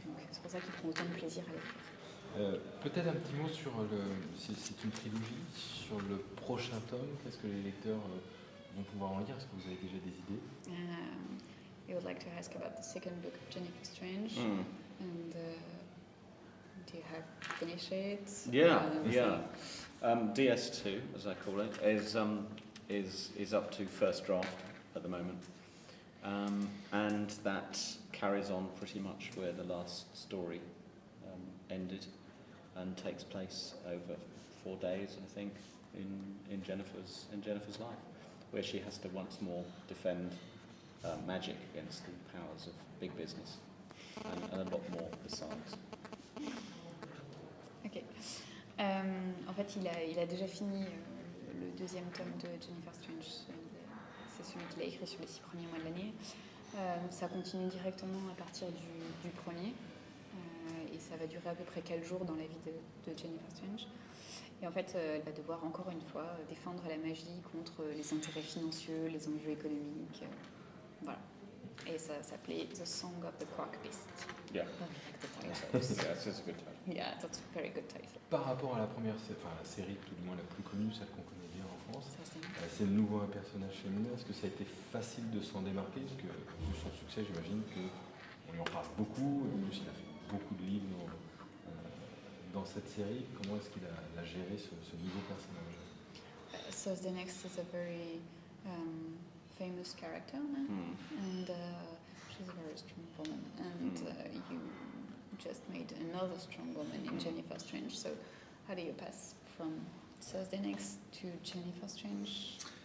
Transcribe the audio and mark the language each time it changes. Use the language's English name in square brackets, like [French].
[French] c'est pour ça qu'il prend autant de plaisir à l'écrire. Peut-être un petit mot sur c'est une trilogie, sur le prochain tome. Qu'est-ce que les lecteurs vont pouvoir en lire? Est-ce que vous avez déjà des idées? [English] I would like to ask about the second book of Jennifer Strange. And do you have finished it? Yeah. DS2, as I call it, is up to first draft at the moment, and that carries on pretty much where the last story ended, and takes place over 4 days, I think, in Jennifer's life, where she has to once more defend magic against the powers of big business, and a lot more besides. Ok. [French] En fait, il a déjà fini le deuxième tome de Jennifer Strange. C'est celui qu'il a écrit sur les 6 premiers mois de l'année. Ça continue directement à partir du premier. Et ça va durer à peu près 4 jours dans la vie de Jennifer Strange. Et en fait, elle va devoir encore une fois défendre la magie contre les intérêts financiers, les enjeux économiques. Voilà. Et ça s'appelait The Song of the Quark Beast. [English] Yeah. Yes, it's a good title. Yeah, that's a very good title. [French] Par rapport à la première, la série tout du moins la plus connue, celle qu'on connaît bien en France, Ça, c'est de nouveau un personnage féminin. Est-ce que ça a été facile de s'en démarquer? Parce que vu son succès, j'imagine qu'on lui en parle beaucoup, et en plus il a fait beaucoup de livres dans cette série. Comment est-ce qu'il a géré ce nouveau personnage? [English] Thursday Next is a very famous character now, and she's a very strong woman, and you just made another strong woman in Jennifer Strange. So how do you pass from Thursday Next to Jennifer Strange?